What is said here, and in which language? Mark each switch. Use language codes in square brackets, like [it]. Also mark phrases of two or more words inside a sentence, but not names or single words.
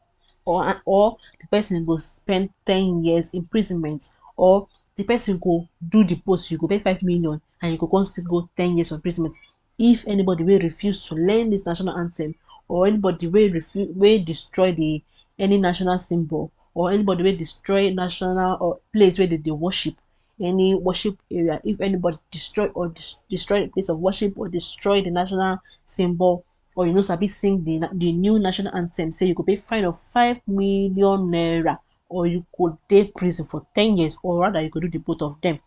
[pcm] or the person go spend 10 years imprisonment, or the person go do the post, you go pay 5 million and you go come still go 10 years of imprisonment if anybody wey refuse to learn this national anthem, or anybody wey destroy any national symbol, or anybody wey destroy national or place where they worship, any worship area. If anybody destroy the place of worship, or destroy the national symbol, or you know sabi sing the new national anthem, say you go pay fine of 5 million naira, or you could dey prison for 10 years, or rather you could do the both of them.